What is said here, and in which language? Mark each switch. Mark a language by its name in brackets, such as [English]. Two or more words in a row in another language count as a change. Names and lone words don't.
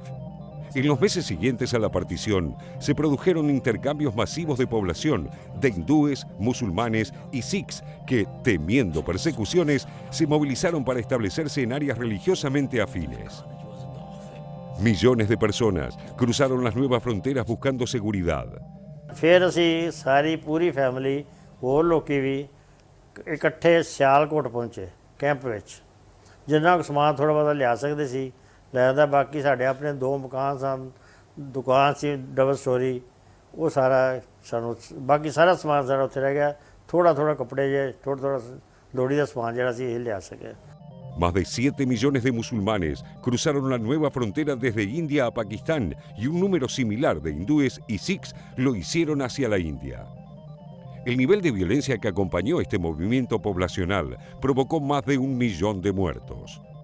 [Spanish] En los meses siguientes a la partición, se produjeron intercambios masivos de población de hindúes, musulmanes y sikhs que, temiendo persecuciones, se movilizaron para establecerse en áreas religiosamente afines. Millones de personas cruzaron las nuevas fronteras buscando seguridad. [Punjabi] ਫਿਰ ਅਸੀ ਸਾਰੀ ਪੂਰੀ ਫੈਮਿਲੀ ਹੋਰ ਲੋਕੀ ਭੀ ਇਕੱਠੇ ਸਿਆਲਕੋਟ ਪਹੁੰਚੇ ਕੈਂਪ ਵਿਚ ਜਿੰਨਾ ਕੁਛ ਸਮਾਨ ਥੋੜ੍ਹਾ ਬਹੁਤ ਲਿਆ ਸਕਦੇ ਸੀ ਲੈਂਦਾ ਬਾਕੀ ਸਾਡੇ ਅਪਨੇ ਦੋ ਮਕਾਨ ਸਨ ਦੁਕਾਨ ਸੀ [English] double storey [Punjabi] ਵੋ ਸਾਰਾ ਸਾਨੂੰ ਬਾਕੀ ਸਾਰਾ ਸਮਾਨ ਸਾਰਾ ਉੱਥੇ ਰਹਿ ਗਿਆ ਥੋੜ੍ਹਾ ਥੋੜ੍ਹਾ ਕੱਪੜੇ ਜੇ ਥੋੜ੍ਹਾ ਥੋੜ੍ਹਾ ਲੋੜੀ ਦਾ ਸਮਾਨ ਜਿਹੜਾ ਸੀ ਯੇ ਲਿਆ ਸਕੇ। [Spanish] Más de 7 millones de musulmanes cruzaron la nueva frontera desde India a Pakistán y un número similar de hindúes y sikhs lo hicieron hacia la India. El nivel de violencia que acompañó este movimiento poblacional provocó más de 1 millón de muertos.